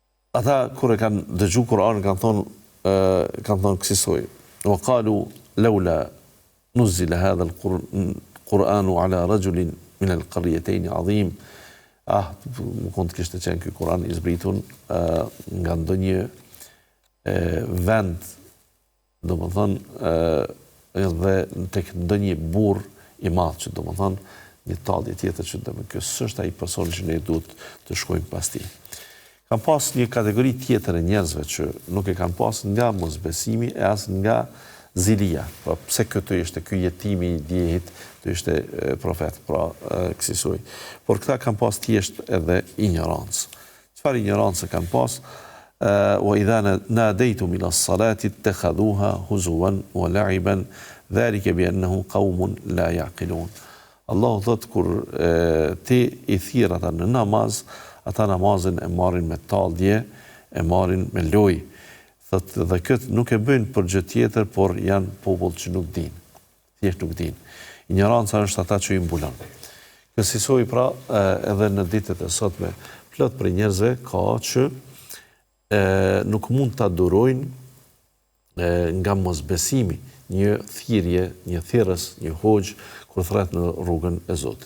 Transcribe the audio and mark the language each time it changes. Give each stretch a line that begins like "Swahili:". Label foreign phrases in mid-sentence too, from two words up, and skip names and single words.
Albanian: ata kur e kanë dëgju Kur'anin kanë thonë kësaj.
Arabic: وقالوا لولا نزل هذا القرآن على رجل من القريتين عظيم.
Albanian: Më konë të kishte qenë ky Kur'an i zbritur nga ndonjë vend, domethënë edhe tek ndonjë burr i madh, që domethënë një tallje tjetër që domethënë ky është ai personi që ne duhet të shkojmë pas tij. Kam pas një kategori tjetër e njerëzve që nuk e kanë pas nga mosbesimi e as nga zilia. Pra pse këtu ishte ky jetimi i djehit, të ishte profet, pra kësaj. Por këta kanë pas thjesht edhe ignorancë. Çfarë ignorancë kanë pas?
Arabic: وإذا ناديتم إلى الصلاة اتخذوها هزوا ولعبا ذلك بأنه قوم لا يعقلون.
Albanian: Allah thot kur ti i thirr ata në namaz, ata namazin e marrin me tallje, e marrin me lojë. Thot dhe këtë nuk e bëjnë për gjë tjetër, por janë popull që nuk dinë. Thjesht nuk dinë. Ignoranca është ata që i mbulon. Kësaj pra edhe në ditët e sotme plot për njerëzve ka që nuk mund ta durojnë nga mosbesimi një thirrje, një thirrës, një hoxh kur thret në rrugën e Zotit.